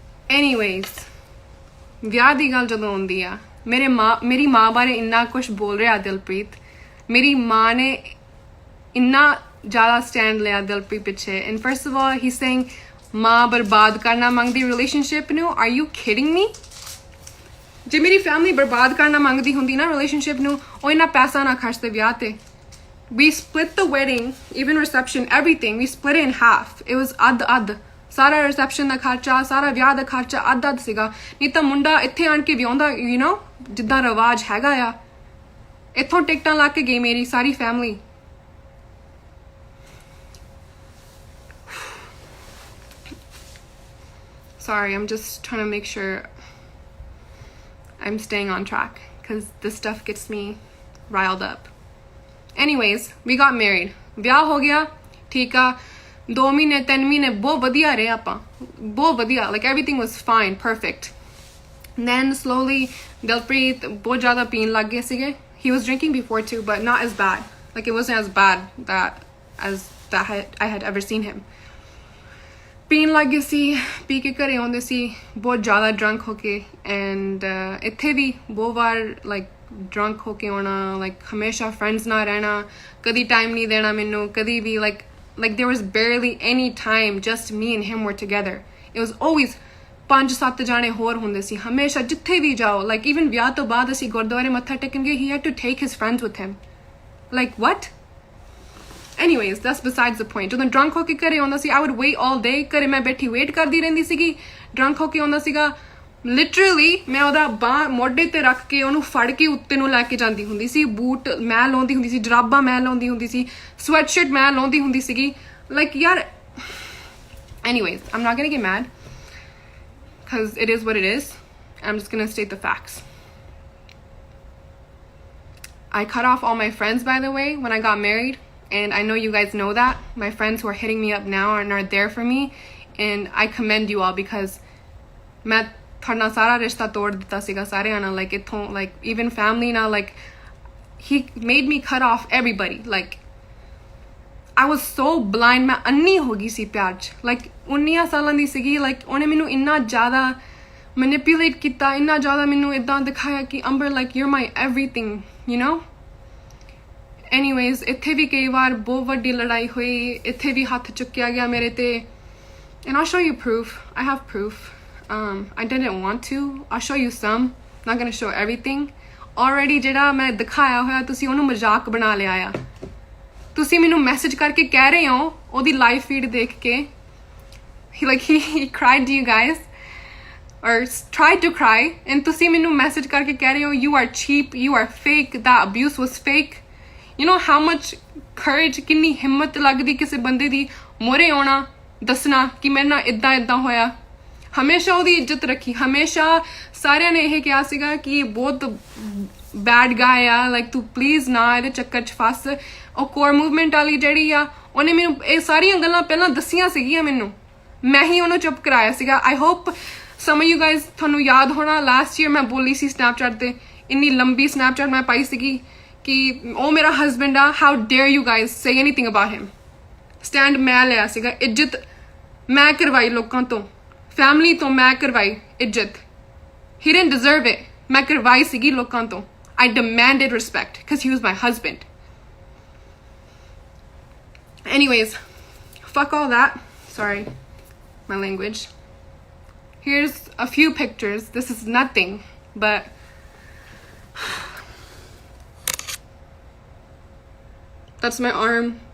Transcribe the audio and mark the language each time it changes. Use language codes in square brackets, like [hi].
[pa] anyways ਵਿਆਹ ਦੀ ਗੱਲ ਜਦੋਂ ਆਉਂਦੀ ਆ ਮੇਰੀ ਮਾਂ ਬਾਰੇ ਇੰਨਾ ਕੁਝ ਬੋਲ ਰਿਹਾ ਦਿਲਪ੍ਰੀਤ ਮੇਰੀ ਮਾਂ ਨੇ ਇੰਨਾ ਜ਼ਿਆਦਾ ਸਟੈਂਡ ਲਿਆ ਦਿਲਪ੍ਰੀਤ ਪਿੱਛੇ [en] and first of all he's saying [pa] ਮਾਂ ਬਰਬਾਦ ਕਰਨਾ ਮੰਗਦੀ ਰਿਲੇਸ਼ਨਸ਼ਿਪ ਨੂੰ? [en] Are you kidding me? [pa] ਜੇ ਮੇਰੀ ਫੈਮਿਲੀ ਬਰਬਾਦ ਕਰਨਾ ਮੰਗਦੀ ਹੁੰਦੀ ਨਾ ਰਿਲੇਸ਼ਨਸ਼ਿਪ ਨੂੰ, ਉਹ ਇੰਨਾ ਪੈਸਾ ਨਾ ਖਰਚਦੇ ਵਿਆਹ ਤੇ। [en] We split the wedding, even reception, everything. We split it in half. It was [pa] ਅੱਧ ਸਾਰਾ ਰਿਸੈਪਸ਼ਨ ਦਾ ਖਰਚਾ, ਸਾਰਾ ਵਿਆਹ ਦਾ ਖਰਚਾ ਅੱਧ ਸੀਗਾ। ਨਹੀਂ ਤਾਂ ਮੁੰਡਾ ਇੱਥੇ ਆਣ ਕੇ ਵਿਆਹੁੰਦਾ, ਯੂ نو, ਜਿੱਦਾਂ ਰਿਵਾਜ ਹੈਗਾ ਆ। ਇੱਥੋਂ ਟਿਕਟਾਂ ਲਾ ਕੇ ਗਈ ਮੇਰੀ ਸਾਰੀ family. [en] Sorry, I'm just trying to make sure I'm staying on track because this stuff gets me riled up. Anyways, we got married. [pa] ਵਿਆਹ ਹੋ ਗਿਆ, ਠੀਕ ਆ। 2 ਮਹੀਨੇ 3 ਮਹੀਨੇ ਬਹੁਤ ਵਧੀਆ ਰਹੇ ਆਪਾਂ, ਬਹੁਤ ਵਧੀਆ, [en] like everything was fine, perfect. Then slowly [pa] Dilpreet ਬਹੁਤ ਜ਼ਿਆਦਾ ਪੀਣ ਲੱਗ ਗਏ ਸੀਗੇ. [en] He was drinking before too, but not as bad. Like it wasn't as bad that I had ever seen him. [pa] ਪੀਣ ਲੱਗ ਗਏ ਸੀ, ਪੀ ਕੇ ਘਰੇ ਆਉਂਦੇ ਸੀ ਬਹੁਤ ਜ਼ਿਆਦਾ ਡਰੰਕ ਹੋ ਕੇ। ਐਂਡ ਇੱਥੇ ਵੀ ਬਹੁਤ ਵਾਰ ਲਾਈਕ ਡਰੰਕ ਹੋ ਕੇ ਆਉਣਾ, ਲਾਈਕ ਹਮੇਸ਼ਾ ਫਰੈਂਡਸ ਨਾਲ ਰਹਿਣਾ, ਕਦੀ ਟਾਈਮ ਨਹੀਂ ਦੇਣਾ ਮੈਨੂੰ, ਕਦੀ ਵੀ [en] like there was barely any time just me and him were together. It was always [pa] 5-7 ਜਾਣੇ ਹੋਰ ਹੁੰਦੇ ਸੀ ਹਮੇਸ਼ਾ, ਜਿੱਥੇ ਵੀ ਜਾਓ। [en] like even [pa] ਵਿਆਹ ਤੋਂ ਬਾਅਦ ਅਸੀਂ ਗੁਰਦੁਆਰੇ ਮੱਥਾ ਟੇਕਣ ਗਏ, [en] he had to take his friends with him. like what? Anyways, that's besides the point. [pa] ਜਦੋਂ drunk ਹੋ ਕੇ ਘਰੇ ਆਉਂਦਾ ਸੀ, [en] I would wait all day. [pa] ਘਰੇ ਮੈਂ ਬੈਠੀ ਵੇਟ ਕਰਦੀ ਰਹਿੰਦੀ ਸੀਗੀ। drunk ਹੋ ਕੇ ਆਉਂਦਾ ਸੀਗਾ, ਲਿਟਰਲੀ ਮੈਂ ਉਹਦਾ ਬਾਂਹ ਮੋਢੇ ਤੇ ਰੱਖ ਕੇ ਉਹਨੂੰ ਫੜ ਕੇ ਉੱਤੇ ਨੂੰ ਲੈ ਕੇ ਜਾਂਦੀ ਹੁੰਦੀ ਸੀ। ਬੂਟ ਮੈਂ ਲਾਉਂਦੀ ਹੁੰਦੀ ਸੀ, ਜਰਾਬਾਂ ਮੈਂ ਲਾਉਂਦੀ ਹੁੰਦੀ ਸੀ, ਸਵੈਟਸ਼ਰਟ ਮੈਂ ਲਾਉਂਦੀ ਹੁੰਦੀ ਸੀਗੀ। [en] like [pa] ਯਾਰ, [en] anyways, I'm not gonna get mad because it is what it is. I'm just gonna state the facts. I cut off all my friends, by the way, when I got married. And I know you guys know that. My friends who are hitting me up now and are there for me. And I commend you all because [pa] ਮੈਂ ਤੁਹਾਡਾ ਸਾਰਾ ਰਿਸ਼ਤਾ ਤੋੜ ਦਿੱਤਾ ਸੀਗਾ ਸਾਰਿਆਂ ਨਾਲ। [en] like ਇੱਥੋਂ, like even family now, like he made me cut off everybody. like I was so blind. [pa] ਮੈਂ ਅੰਨੀ ਹੋ ਗਈ ਸੀ ਪਿਆਰ 'ਚ। like 19 ਸਾਲਾਂ ਦੀ ਸੀਗੀ। like ਉਹਨੇ ਮੈਨੂੰ ਇੰਨਾ ਜ਼ਿਆਦਾ manipulate ਕੀਤਾ, ਇੰਨਾ ਜ਼ਿਆਦਾ ਮੈਨੂੰ ਇੱਦਾਂ ਦਿਖਾਇਆ ਕਿ ਅੰਬਰ, [en] like you're my everything, you know. [pa] Anyways, ਇੱਥੇ ਵੀ ਕਈ ਵਾਰ ਬਹੁਤ ਵੱਡੀ ਲੜਾਈ ਹੋਈ, ਇੱਥੇ ਵੀ ਹੱਥ ਚੁੱਕਿਆ ਗਿਆ ਮੇਰੇ ਤੇ। [en] and I'll show you proof. I have proof. I didn't want to. I'll show you some. Not gonna show everything. Already [pa] ਜਿਹੜਾ ਮੈਂ ਦਿਖਾਇਆ ਹੋਇਆ, ਤੁਸੀਂ ਉਹਨੂੰ ਮਜ਼ਾਕ ਬਣਾ ਲਿਆ ਆ। ਤੁਸੀਂ ਮੈਨੂੰ ਮੈਸੇਜ ਕਰਕੇ ਕਹਿ ਰਹੇ ਹੋ ਉਹਦੀ ਲਾਈਵ ਫੀਡ ਦੇਖ ਕੇ, [en] he cried to you guys or tried to cry, [pa] and ਤੁਸੀਂ ਮੈਨੂੰ ਮੈਸੇਜ ਕਰਕੇ ਕਹਿ ਰਹੇ ਹੋ [en] you are cheap, you are fake, that abuse was fake. You know how much courage, [pa] ਕਿੰਨੀ ਹਿੰਮਤ ਲੱਗਦੀ ਕਿਸੇ ਬੰਦੇ ਦੀ ਮੋਰੇ ਆਉਣਾ, ਦੱਸਣਾ ਕਿ ਮੇਰੇ ਨਾਲ ਇੱਦਾਂ ਹੋਇਆ। ਹਮੇਸ਼ਾ ਉਹਦੀ ਇੱਜ਼ਤ ਰੱਖੀ, ਹਮੇਸ਼ਾ ਸਾਰਿਆਂ ਨੇ ਇਹ ਕਿਹਾ ਸੀਗਾ ਕਿ ਇਹ ਬਹੁਤ ਬੈਡ ਗਾਇ ਆ, like ਤੂੰ ਪਲੀਜ਼ ਨਾ ਇਹਦੇ ਚੱਕਰ 'ਚ ਫਸ। ਉਹ ਕੋਰ ਮੂਵਮੈਂਟ ਵਾਲੀ ਜਿਹੜੀ ਆ, ਉਹਨੇ ਮੈਨੂੰ ਇਹ ਸਾਰੀਆਂ ਗੱਲਾਂ ਪਹਿਲਾਂ ਦੱਸੀਆਂ ਸੀਗੀਆਂ ਮੈਨੂੰ, ਮੈਂ ਹੀ ਉਹਨੂੰ ਚੁੱਪ ਕਰਾਇਆ ਸੀਗਾ। [en] I hope some of you guys, [pa] ਤੁਹਾਨੂੰ ਯਾਦ ਹੋਣਾ ਲਾਸਟ ਈਅਰ ਮੈਂ ਬੋਲੀ ਸੀ ਸਨੈਪਚੈਟ ਤੇ, ਇੰਨੀ ਲੰਬੀ ਸਨੈਪਚੈਟ ਮੈਂ ਪਾਈ ਸੀਗੀ ਕਿ ਉਹ ਮੇਰਾ ਹਸਬੈਂਡ ਆ, [en] how dare you guys say anything about him. [pa] Stand ਮੈਂ ਲਿਆ ਸੀਗਾ, ਇੱਜ਼ਤ ਮੈਂ ਕਰਵਾਈ ਲੋਕਾਂ ਤੋਂ, ਫੈਮਿਲੀ ਤੋਂ ਮੈਂ ਕਰਵਾਈ ਇੱਜ਼ਤ। [en] he didn't deserve it. [pa] ਮੈਂ ਕਰਵਾਈ ਸੀਗੀ ਲੋਕਾਂ ਤੋਂ। [en] I demanded respect because he was my husband. Anyways, fuck all that. Sorry, my language. Here's a few pictures. This is nothing, but that's my arm.